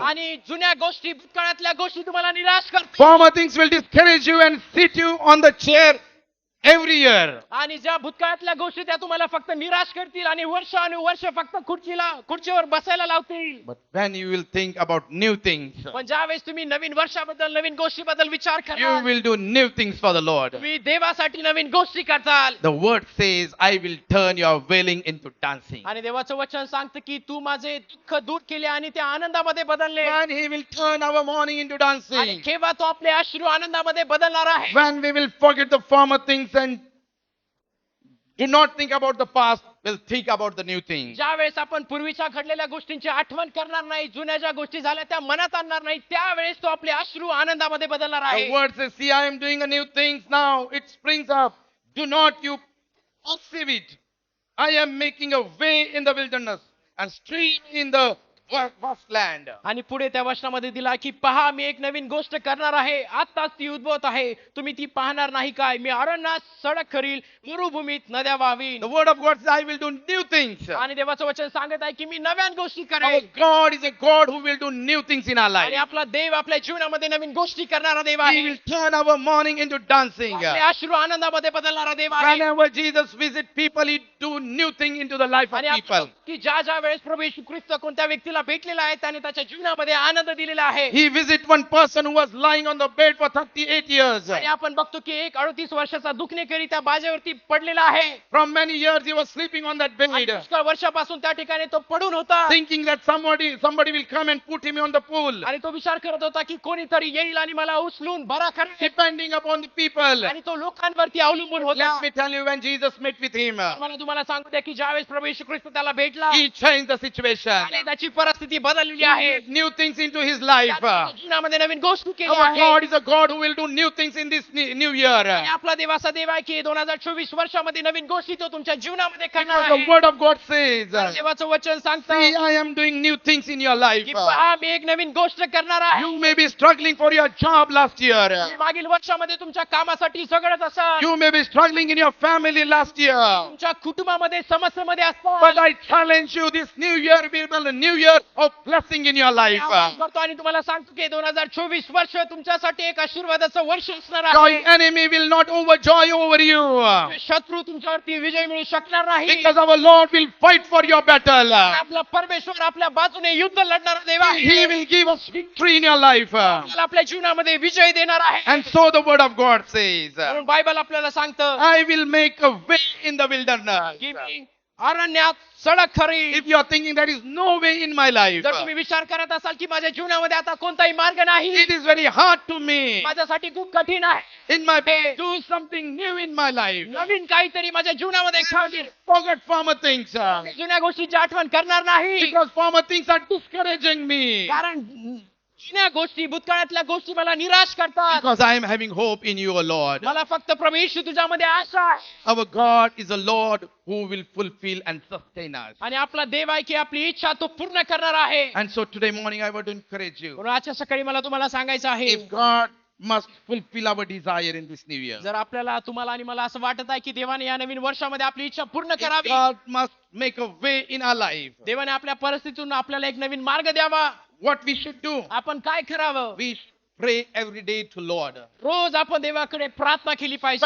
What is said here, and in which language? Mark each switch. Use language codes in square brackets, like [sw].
[mr] आणि जुन्या गोष्टी भूतकाळातल्या गोष्टी तुम्हाला निराश करतील [en] Former things will discourage you and sit you on the chair every year. [mr] आणि ज्या भूतकाळातल्या गोष्टी त्या तुम्हाला फक्त निराश करतील आणि वर्ष फक्त खुर्चीवर बसायला लावतील [en] But when you will think about new things, [mr] पण ज्यावेळेस तुम्ही नवीन वर्षाबद्दल नवीन गोष्टीबद्दल विचार [en] you [mr] करा [en] will do new things for the Lord. [mr] तुम्ही देवासाठी नवीन गोष्टी करताल [en] The word says, I will turn your wailing into dancing. [mr] आणि देवाचं वचन सांगतं की तू माझे दुःख दूर केले आणि त्या आनंदामध्ये बदलले [en] And He will turn our mourning into [mr] आणि [en] dancing. [mr] केव्हा तो आपले अश्रू आनंदामध्ये बदलणार आहे [en] When we will forget the former things and do not think about the past, we'll think about the new things. [mr] ज्यावेळेस आपण पूर्वीच्या घडलेल्या गोष्टींची आठवण करणार नाही जुन्या ज्या गोष्टी झाल्या त्या मनात आणणार नाही त्यावेळेस तो आपले अश्रू आनंदामध्ये बदलणार [en] The [mr] आहे [en] word says, see, I am doing a new things now. It springs up. Do not you perceive it. I am making a way in the wilderness and stream in the vast land. [mr] आणि पुढे त्या वचनामध्ये दिला की पहा मी एक नवीन गोष्ट करणार आहे आताच ती उद्भवत आहे तुम्ही ती पाहणार नाही काय मी अरण्यात सडक करील मरुभूमीत नद्या वाहवीन [en] The word of God says, I will do new things. [mr] आणि देवाचं वचन सांगत आहे की मी नव्यान गोष्टी [en] Our [mr] करेन [en] God is a God who will do new things in our [mr] आणि [en] life. [mr] आपला देव आपल्या जीवनामध्ये नवीन गोष्टी करणारा देव [en] He [mr] आहे [en] will turn our mourning into dancing. [mr] आपले अश्रू आनंदामध्ये बदलणारा देव आहे [en] Whenever Jesus visit people, He do new thing into the life of [mr] आणि [en] people. [mr] की ज्या वेळेस प्रभू येशू ख्रिस्त कोणत्या व्यक्तीला भेटलेला आहे त्याने त्याच्या जीवनामध्ये आनंद दिलेला आहे [en] He visit one person who was lying on the bed for 38 years. [mr] आणि आपण बघतो की एक 38 वर्षाचा दुखणेकरी त्या बाजेवरती पडलेला आहे [en] From many years he was sleeping on that [mr] आणि [en] bed, [mr] पुष्कळ वर्षापासून त्या ठिकाणी तो पडून होता [en] thinking that somebody will come and put him on the pool, [mr] आणि तो विचार करत होता की कोणीतरी येईल आणि मला उचलून बरा करेल [en] depending upon the people. [mr] आणि तो लोकांवरती अवलंबून होता [en] Let me tell you, when Jesus met with him, [mr] मला तुम्हाला सांगू द्या की ज्यावेळेस प्रभू येशू ख्रिस्त त्याला भेटला [en] he changed the situation. [mr] आणि त्याची परिस्थिती बदललेली [en] He [mr] आहे [en] did new things into his life. [mr] त्याच्या जीवनामध्ये नवीन गोष्टी केली [en] Our [mr] आहे [en] God is a God who will do new things in this new year. [mr] आणि आपला देवाचा देव आहे की 2024 वर्षामध्ये नवीन गोष्टी तो तुमच्या जीवनामध्ये करणार [en] Because the [mr] आहे [en] word of God says, [mr] आणि देवाचं वचन [en] see, [mr] सांगतं [en] I am doing new things in your life. [mr] की पहा मी एक नवीन गोष्ट करणार आहे [en] You may be struggling for your job last year. [mr] तुम्ही मागील वर्षामध्ये तुमच्या कामासाठी झगडत असाल [en] You may be struggling in your family last year. [mr] तुमच्या कुटुंबामध्ये समस्येमध्ये [en] But [mr] असतात [en] I challenge you, this new year will be a new year of blessing in your life. [mr] करतो आणि तुम्हाला सांगतो की 2024 वर्ष तुमच्यासाठी एक आशीर्वादाचं वर्ष असणार [en] Your [mr] आहे [en] enemy will not overjoy over you. [mr] शत्रू तुमच्यावरती विजय मिळू शकणार नाही [en] Because our Lord will fight for your battle. [mr] आपला परमेश्वर आपल्या बाजूने युद्ध लढणारा देव आहे [en] He will give us victory in your life. [mr] आपल्याला आपल्या जीवनामध्ये विजय देणार आहे [en] And so the word of God says, [mr] म्हणून बायबल आपल्याला सांगतं [en] I will make a way in the wilderness. [mr] की मी अरण्यात सडक खरी [en] If you are thinking there is no way in my life, [mr] जर तुम्ही विचार करत असाल की माझ्या जीवनामध्ये आता कोणताही मार्ग नाही [en] it is very hard to me [mr] माझ्यासाठी खूप कठीण आहे [en] in my way do something new in my life. [mr] नवीन काहीतरी माझ्या जीवनामध्ये घडेल. [en] Forget former things. [mr] जुन्या गोष्टीची आठवण करणार नाही [en] Because former things are discouraging me. [mr] कारण जुन्या गोष्टी भूतकाळातल्या गोष्टी मला निराश करतात [en] Because I am having hope in you, O Lord. [mr] मला फक्त प्रभू येशू तुझ्यामध्ये आशा आहे [en] Our God is a Lord who will fulfill and sustain us. [mr] आणि आपला देव आहे की आपली इच्छा तो पूर्ण करणार आहे [en] And so today morning I want to encourage you. [mr] म्हणून आजच्या सकाळी मला तुम्हाला सांगायचं आहे [en] If God must fulfill our desire in this new year. [mr] जर आपल्याला तुम्हाला आणि मला असं वाटत आहे की देवाने या नवीन वर्षामध्ये आपली इच्छा पूर्ण [en] If [mr] करावी, [en] God must make a way in our life. [mr] देवाने आपल्या परिस्थितीतून आपल्याला एक नवीन मार्ग द्यावा, [en] What we should do? [mr] आपण काय करावं? [en] We should pray every day to Lord. [mr] रोज आपण देवाकडे प्रार्थना केली पाहिजे,